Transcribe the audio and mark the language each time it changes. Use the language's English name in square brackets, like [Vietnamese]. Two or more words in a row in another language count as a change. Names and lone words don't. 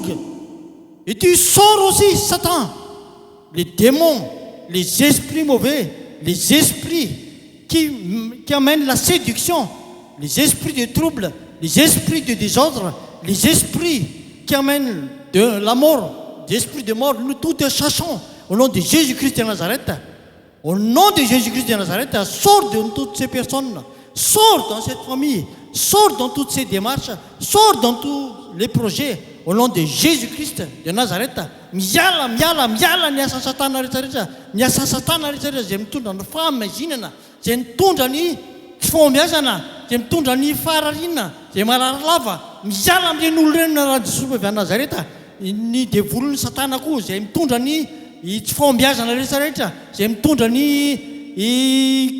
[French] Et tu sors aussi, Satan, les démons, les esprits mauvais, les esprits qui amènent la séduction, les esprits de trouble, les esprits de désordre, les esprits qui amènent de la mort, des esprits de mort. Nous tous les chassons au nom de Jésus-Christ de Nazareth. Au nom de Jésus-Christ de Nazareth, sors de toutes ces personnes, sors dans cette famille, sors dans toutes ces démarches, sors dans tous les projets. Au nom de Jésus-Christ de Nazareth, [Malagasy] miala ny asa satana rehetrarehetra, ny asa satana rehetrarehetra izay mitondra ny fahamazinana, izay mitondra ny fombiazana, izay mitondra ny fararinana, izay mararalava, miala amin'ireny olo ireny raha Jesosy avy a Nazareta, ny devolon'ny satana koa izay mitondra ny tsy fombiazana rehetrarehetra, izay mitondra ny